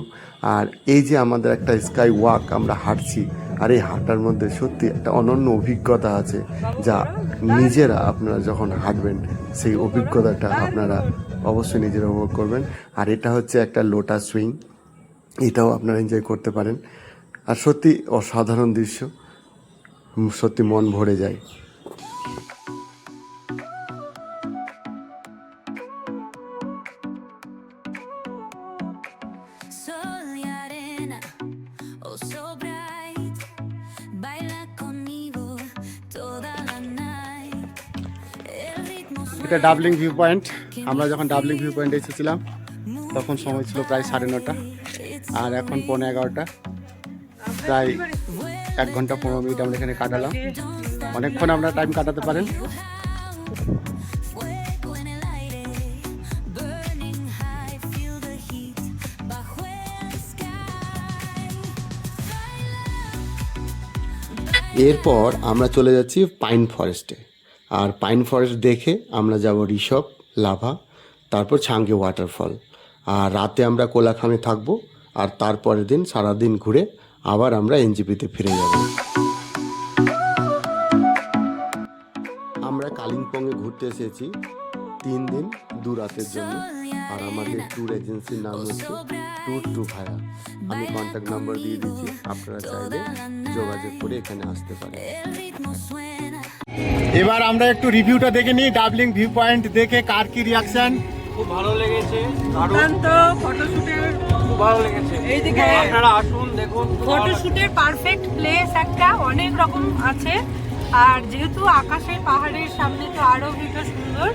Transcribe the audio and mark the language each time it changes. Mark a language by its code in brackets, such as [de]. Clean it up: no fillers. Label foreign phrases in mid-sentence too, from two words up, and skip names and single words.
[bn] আর এই যে আমাদের একটা [en] sky walk [bn] আমরা হাঁটছি, আর এই হাঁটার মধ্যে সত্যি একটা অনন্য অভিজ্ঞতা আছে, যা নিজেরা আপনারা যখন হাঁটবেন সেই অভিজ্ঞতাটা আপনারা অবশ্যই নিজেরা উপভোগ করবেন। আর এটা হচ্ছে একটা [en] lotus swing, [bn] এটাও আপনারা এনজয় করতে পারেন। আর সত্যি অসাধারণ দৃশ্য, সত্যি মন ভরে যায়। [es] Sol y arena, [en] oh so bright. [es] Baila conmigo toda la night. El ritmo [bn] এটা ডাবলিং ভিউ পয়েন্ট। আমরা যখন ডাবলিং ভিউ পয়েন্টে এসেছিলাম তখন সময় ছিল প্রায় 9:30, আর এখন 11:15। প্রায় 1 ঘন্টা 15 মিনিট আমরা এখানে কাটালাম। অনেকক্ষণ আমরা টাইম কাটাতে পারেন। [es] fuego en el aire, [en] burning high. Feel the heat [es] bajo el [en] sky. [bn] এরপর আমরা চলে যাচ্ছি [en] pine forest. [bn] আর [en] pine forest [bn] দেখে আমরা যাব ঋষভ, লাভা, তারপর ছাঙ্গে ওয়াটারফল। আর রাতে আমরা কোলাখামে থাকবো, আর তারপরের দিন সারাদিন ঘুরে আবার আমরা এনজিপিতে ফিরে যাব। আমরা কালিম্পংয়ে ঘুরতে এসেছি 3 দিন 2 রাতের জন্য। আর আমাদের [en] tour agency [bn] নাম হচ্ছে ট্যুর টু ভায়া। আমি [en] contact number [bn] দিয়ে দিচ্ছি, আপনারা চাইলে যোগাযোগ করে এখানে আসতে পারেন। [es] El ritmo suena. [bn] এবার আমরা একটু রিভিউটা দেখে নিই। ডাবলিং ভিউ পয়েন্ট দেখে কার কি রিয়াকশন? খুব ভালো লেগেছে, দুর্দান্ত ফটোশুটের খুব ভালো লেগেছে। এইদিকে আপনারা আসুন, দেখুন। ফটোশুটের [en] perfect place [bn] একটা, অনেক রকম আছে। আর যেহেতু আকাশের পাহাড়ের সামনে তো আরো ভিউটা সুন্দর।